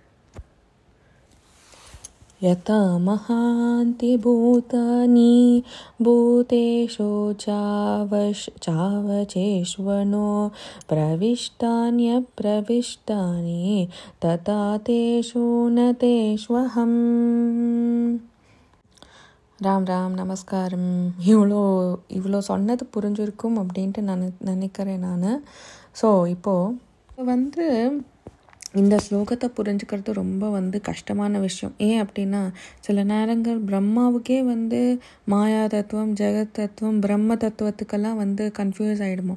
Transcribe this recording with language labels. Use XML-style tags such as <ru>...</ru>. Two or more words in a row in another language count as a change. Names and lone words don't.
<sa>यथा महान्ति भूतानि भूतेषु चावचेष्वनो प्रविष्टान्यप्रविष्टानि तथा तेषु न तेष्वहम्।</sa> <ta>ராம் ராம் நமஸ்காரம். இவ்வளோ சொன்னது புரிஞ்சிருக்கும் அப்படின்ட்டு நான் நினைக்கிறேன் நான். ஸோ இப்போது இந்த ஸ்லோகத்தை புரிஞ்சுக்கிறது ரொம்ப கஷ்டமான விஷயம். ஏன் அப்படின்னா சில நேரங்கள் பிரம்மாவுக்கே மாயா தத்துவம், ஜெகத் தத்துவம், பிரம்ம தத்துவத்துக்கெல்லாம் கன்ஃபியூஸ் ஆகிடுமோ.</ta>